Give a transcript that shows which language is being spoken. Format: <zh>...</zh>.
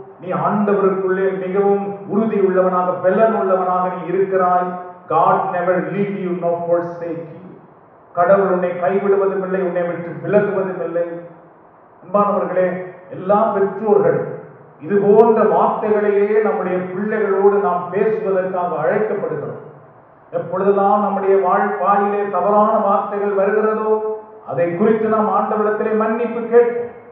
<ta>நீ ஆண்டவருக்குள்ளே மிகவும் உறுதி உள்ளவனாக, பலன் உள்ளவனாக நீ இருக்கிறாய்.</ta> <en>God never leave you nor forsake you.</en> <ta>கடவுள் உன்னை கைவிடுவதும் இல்லை, உன்னை விட்டு விலகுவதும் இல்லை. அன்பானவர்களே, எல்லா பெற்றோர்களும் இது போன்ற வார்த்தைகளையே நம்முடைய பிள்ளைகளோடு நாம் பேசுவதற்காக அழைக்கப்படுகிறோம். எப்பொழுதெல்லாம் நம்முடைய வாயிலே தவறான வார்த்தைகள் வருகிறதோ அதை குறித்து நாம் ஆண்டவரிடத்திலே மன்னிப்பு கேட்போம்.</ta>